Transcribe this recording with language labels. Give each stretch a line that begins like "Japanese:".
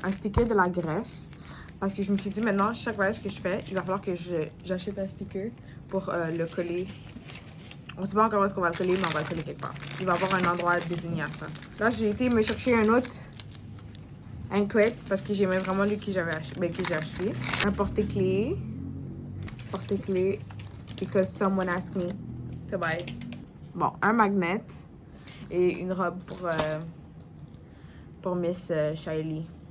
French: Un sticker de la Grèce. Parce que je me suis dit maintenant, chaque voyage que je fais, il va falloir que j'achète un sticker pour le coller. On sait pas encore où est-ce qu'on va le coller, mais on va le coller quelque part. Il va y avoir un endroit désigné à ça. Là, j'ai été me chercher un autre anklet parce que j'aimais vraiment lui que j'ai acheté. Un porte-clés. Porte-clés.
English: Because someone asked me to buy.
French: Bon, un magnet et une robe pour Miss Shiley.